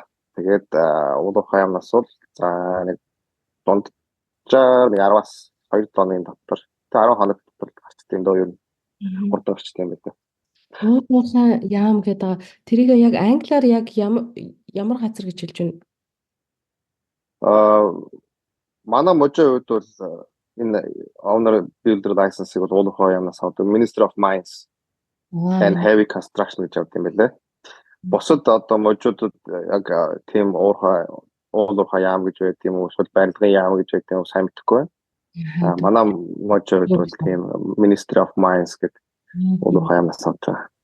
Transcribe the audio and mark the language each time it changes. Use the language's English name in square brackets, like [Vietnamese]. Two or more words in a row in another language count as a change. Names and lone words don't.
[Mongolian] Тэгээд уулуурхай яамнаас бол за нэг дунджаар 10-аас 2 оны дотор 10 хоног дотор гарчт юм доо юу хурдан гарчт юм байна. Уулуурхай яам гэдэг тэрийг яг англиар яг ямар газар гэж хэлж байна? Манай можийн хувьд бол энэ [English] owner builder license- [Mongolian] ыг бол уулуурхай яамнаас авдаг Ministry of Mines and Heavy Construction гэж авдаг юм байлээ. Бусад одоо можуудад яг тийм уулуурхай яам гэж байдаг юм уу? Эсвэл барилгын яам гэж байдаг юм уу? Сайн мэдэхгүй байна. Манай можийн хувьд бол тийм Ministry of Mines гэдэг уулуурхай яамнаас авдаг.